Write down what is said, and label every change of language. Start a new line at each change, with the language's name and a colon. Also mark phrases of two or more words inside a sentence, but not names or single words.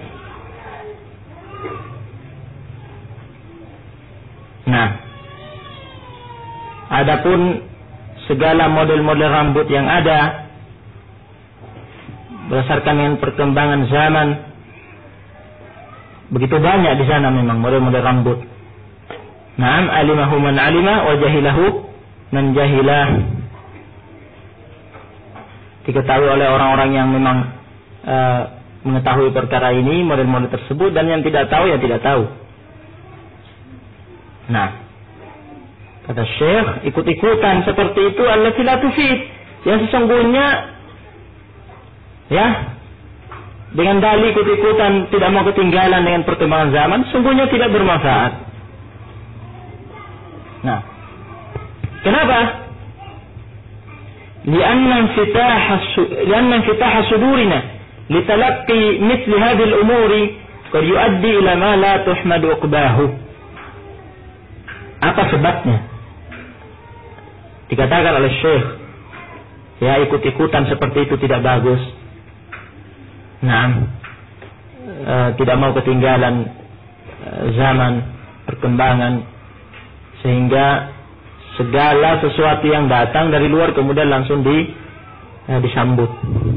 Indonesian: Nah, adapun segala model-model rambut yang ada berdasarkan dengan perkembangan zaman, begitu banyak di sana memang model-model rambut.
Arabic: نعم، علمه من علمه وجهله من جهله.
Indonesian: Diketahui oleh orang-orang yang memang mengetahui perkara ini, model-model tersebut, dan yang tidak tahu, ya tidak tahu. Nah, kata Syekh, ikut-ikutan seperti itu
Arabic: التي لا تفيد,
Indonesian: yang sesungguhnya, ya, dengan dalih ikut-ikutan tidak mau ketinggalan dengan perkembangan zaman, sungguhnya tidak bermanfaat. Nah, kenapa?
Arabic: لأن انفتاح صدورنا لتلقي مثل هذه الأمور قد يؤدي إلى ما لا تحمد عقباه.
Indonesian: Apa sebabnya? Dikatakan oleh Syekh, ya, ikut-ikutan seperti itu tidak bagus. Nah, tidak mau ketinggalan zaman, perkembangan, sehingga segala sesuatu yang datang dari luar kemudian langsung disambut.